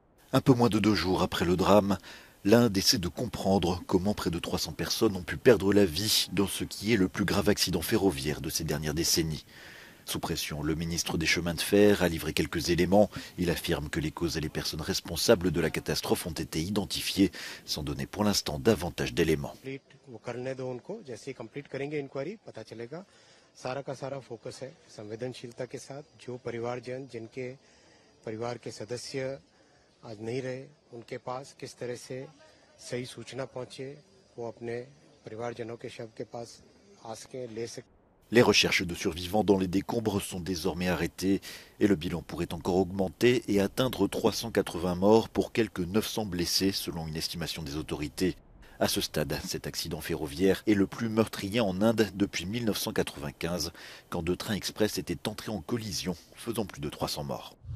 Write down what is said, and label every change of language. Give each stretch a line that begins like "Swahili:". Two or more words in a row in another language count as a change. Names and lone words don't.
French: Un peu moins de 2 jours après le drame, l'Inde essaie de comprendre comment près de 300 personnes ont pu perdre la vie dans ce qui est le plus grave accident ferroviaire de ces dernières décennies. Sous pression, le ministre des Chemins de Fer a livré quelques éléments. Il affirme que les causes et les personnes responsables de la catastrophe ont été identifiées, sans donner pour l'instant davantage d'éléments.
Hindi: आज नहीं रहे उनके पास किस तरह से सही सूचना पहुंचे वो अपने परिवारजनों के शव के पास आ सके ले सके.
French: Les recherches de survivants dans les décombres sont désormais arrêtées et le bilan pourrait encore augmenter et atteindre 380 morts pour quelques 900 blessés selon une estimation des autorités. À ce stade, cet accident ferroviaire est le plus meurtrier en Inde depuis 1995, quand 2 trains express étaient entrés en collision, faisant plus de 300 morts.